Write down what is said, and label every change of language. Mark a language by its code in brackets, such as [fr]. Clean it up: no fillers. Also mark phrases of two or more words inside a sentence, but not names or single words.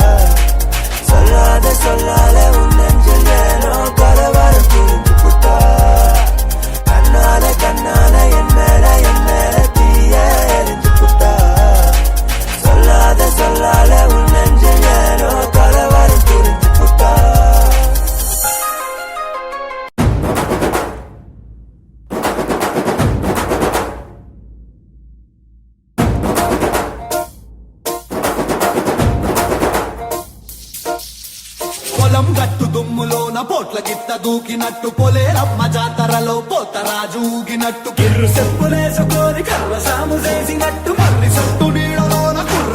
[ta] சொல்லாத சொல்லாத உன் நெஞ்சில் ஏனோ கலவரம் புரிஞ்சு புட்டா கண்ணால கண்ணால என் மேல தீய எரிஞ்சு புட்டா சொல்லாத சொல்லாத உன் நெஞ்சில் ஏனோ கலவரம் புரிஞ்சு புட்டா [te] పొలం గట్టు దుమ్ములోన పోట్ల గిత్త దూకినట్టు పొలేరమ్మ జాతరలో పోతరాజు ఊగినట్టు కిర్రు చెప్పులేసుకొని కర్ర సాము చేసినట్టు మర్రి చుట్టూ నీడలోన కుర్ర